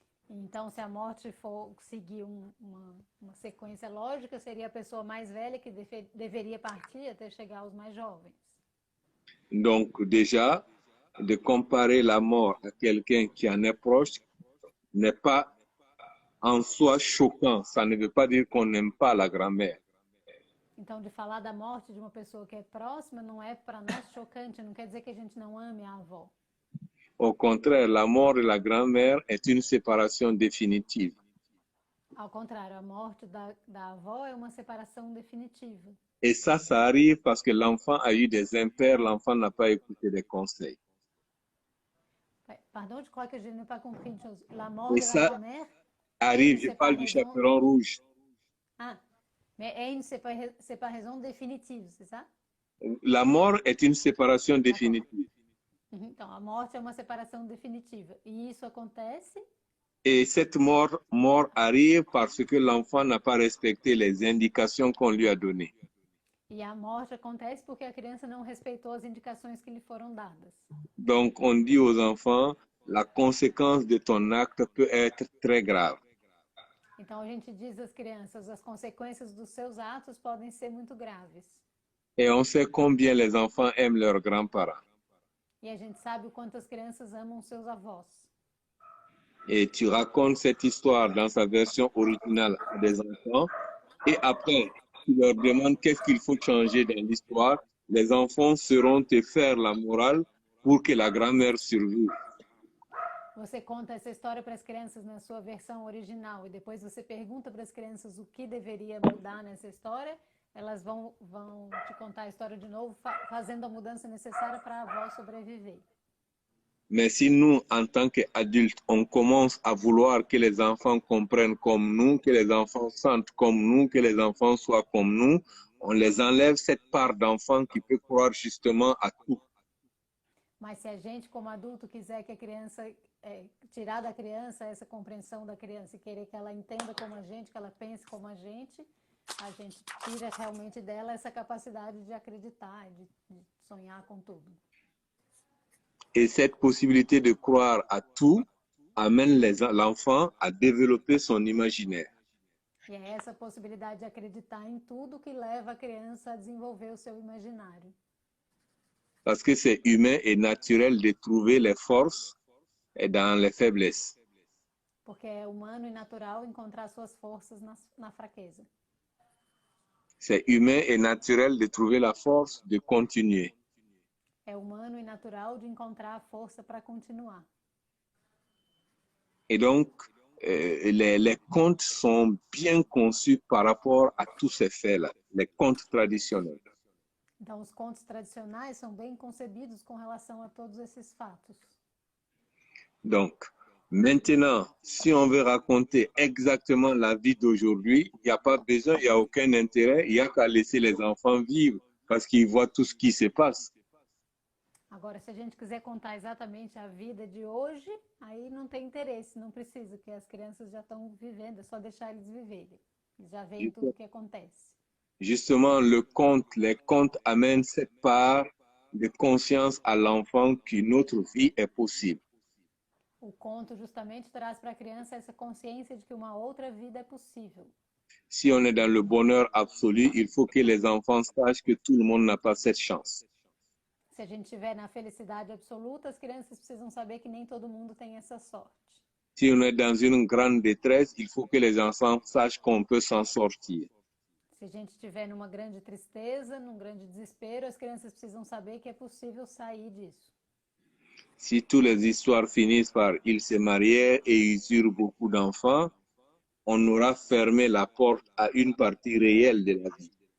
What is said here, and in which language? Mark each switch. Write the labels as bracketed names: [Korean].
[Portuguese] Então, se a morte for seguir uma sequência lógica, seria a pessoa mais velha que deveria partir até chegar aos mais jovens. [French] Donc, déjà, de comparer la mort à quelqu'un qui en est proche n'est pas en soi choquant. Ça ne veut pas dire qu'on n'aime pas la grand-mère. [Portuguese] Então, de falar da morte de uma pessoa que é próxima não é para nós chocante, não quer dizer que a gente não ame a avó. [French] Au contraire, la mort de la grand-mère est une séparation définitive. [Portuguese] Ao contrário, a morte da avó é uma separação definitiva. [French] Et ça arrive parce que l'enfant a eu des impairs, l'enfant n'a pas écouté des conseils. Pardon, je crois que je n'ai pas compris une chose. La mort Et de la ça grand-mère arrive, est une je parle du séparaison... chaperon rouge. Ah, mais est une [Portuguese] séparação [French] définitive, c'est ça? La mort est une séparation définitive. [Portuguese] Então, a morte é uma separação definitiva. E isso acontece... [French] Et cette mort arrive parce que l'enfant n'a pas respecté les indications qu'on lui a données. [Portuguese] E a morte acontece porque a criança não respeitou as indicações que lhe foram dadas. [French] Donc, on dit aux enfants, la conséquence de ton acte peut être très grave. [Portuguese] Então, a gente diz às crianças, as consequências dos seus atos podem ser muito graves. [French] Et on sait combien les enfants aiment leurs grands-parents. [Portuguese] E a gente sabe o quanto as crianças amam seus avós. [French] Et tu racontes cette histoire dans sa version originale à des enfants. Et après, tu leur demandes qu'est-ce qu'il faut changer dans l'histoire. Les enfants sauront te faire la morale pour que la grand-mère survive. [Portuguese] Você conta essa história para as crianças na sua versão original e depois você pergunta para as crianças o que deveria mudar nessa história, elas vão te contar a história de novo, fazendo a mudança necessária para a avó sobreviver. [French] Mais si nous, en tant qu'adultes, on commence à vouloir que les enfants comprennent comme nous, que les enfants sentent comme nous, que les enfants soient comme nous, on les enlève cette part d'enfant qui peut croire justement à tout. [Portuguese] Mas se a gente, como adulto, quiser que a criança, tirar da criança essa compreensão da criança e querer que ela entenda como a gente, que ela pense como a gente tira realmente dela essa capacidade de acreditar, de sonhar com tudo. [French] Et cette possibilité de croire à tout amène l'enfant à développer son imaginaire. [Portuguese] E é essa possibilidade de acreditar em tudo que leva a criança a desenvolver o seu imaginário. [French] Parce que c'est humain et naturel de trouver les forces dans les faiblesses. [Portuguese] Porque é humano e natural encontrar suas forças na fraqueza. [French] C'est humain et naturel de trouver la force de continuer. [Portuguese] É humano e natural de encontrar a força para continuar. [French] Et donc, les contes sont bien conçus par rapport à tous ces faits-là, les contes traditionnels. [Portuguese] Então, os contos tradicionais são bem concebidos com relação a todos esses fatos. [French] Donc, maintenant, si on veut raconter exactement la vie d'aujourd'hui, il n'y a pas besoin, il n'y a aucun intérêt, il n'y a qu'à laisser les enfants vivre parce qu'ils voient tout ce qui se passe. [Portuguese] Agora, se a gente quiser contar exatamente a vida de hoje, aí não tem interesse, não precisa, porque as crianças já estão vivendo, é só deixar eles viverem. Eles já veem tudo o que acontece. [French] Justement, les contes amènent cette part de conscience à l'enfant qu'une autre vie est possible. [Portuguese] O conto justamente traz para a criança essa consciência de que uma outra vida é possível. [French] Si on est dans le bonheur absolu, il faut que les enfants sachent que tout le monde n'a pas cette chance. [Portuguese] Se a gente estiver na felicidade absoluta, as crianças precisam saber que nem todo mundo tem essa sorte. [French] Si on est dans une grande détresse, il faut que les enfants sachent qu'on peut s'en sortir. [Portuguese] Se a gente estiver numa grande tristeza, num grande desespero, as crianças precisam saber que é possível sair disso. [French] Si toutes les histoires finissent par ils se marièrent et ils eurent beaucoup d'enfants, on aura fermé la porte à une partie réelle de la vie.